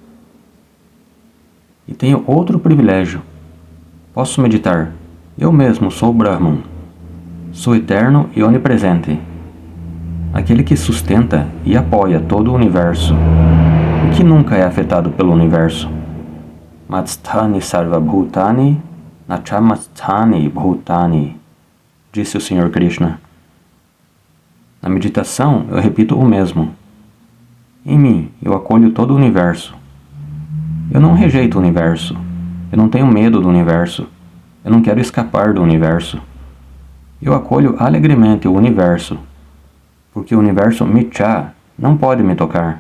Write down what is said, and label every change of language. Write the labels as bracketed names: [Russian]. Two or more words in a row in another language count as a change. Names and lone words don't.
[Portuguese] E tenho outro privilégio. Posso meditar Eu mesmo sou Brahman. Sou eterno e onipresente. aquele que sustenta e apoia todo o universo, e que nunca é afetado pelo universo. [Sanskrit] Matsthani sarvabhutani nachamasthani bhutani, [Portuguese] disse o Senhor Krishna. Na meditação, eu repito o mesmo. Em mim, eu acolho todo o universo. Eu não rejeito o universo. Eu não tenho medo do universo. Eu não quero escapar do universo. Eu acolho alegremente o universo, porque o universo Mithya não pode me tocar.